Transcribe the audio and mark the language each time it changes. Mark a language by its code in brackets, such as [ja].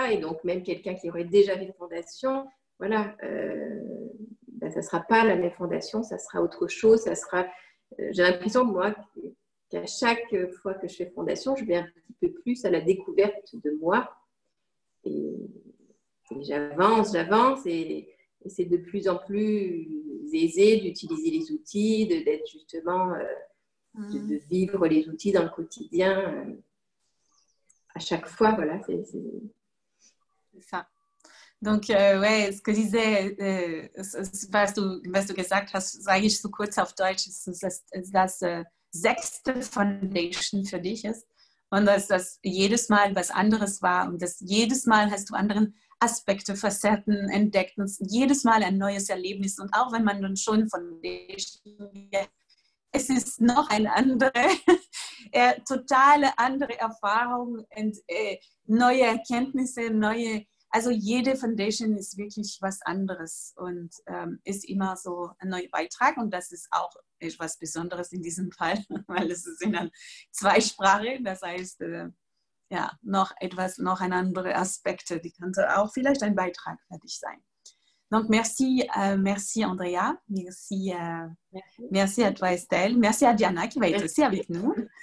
[fr] Et donc, même quelqu'un qui aurait déjà fait une fondation, voilà, ça ne sera pas la même fondation, ça sera autre chose, j'ai l'impression, moi, qu'à chaque fois que je fais fondation, je vais un petit peu plus à la découverte de moi. Et j'avance, et c'est de plus en plus aisé d'utiliser les outils, d'être justement, de vivre les outils dans le quotidien. À chaque fois, voilà. C'est ça. Donc, ouais, ce que disait, [de] was du gesagt hast, sage ich so kurz auf Deutsch, dass das 6. Foundation für dich ist und dass das jedes Mal was anderes war und dass jedes Mal hast du anderen Aspekte, Facetten entdeckt und jedes Mal ein neues Erlebnis. Und auch wenn man dann schon Foundation, es ist noch eine andere, totale andere Erfahrung und neue Erkenntnisse, also jede Foundation ist wirklich was anderes und ist immer so ein neuer Beitrag und das ist auch etwas Besonderes in diesem Fall, weil es ist in einer Zweisprache, das heißt, ja, noch ein andere Aspekte, die könnte auch vielleicht ein Beitrag für dich sein. [fr] Donc, merci Andrea, merci à toi Estelle, merci à Diana qui va être aussi avec nous.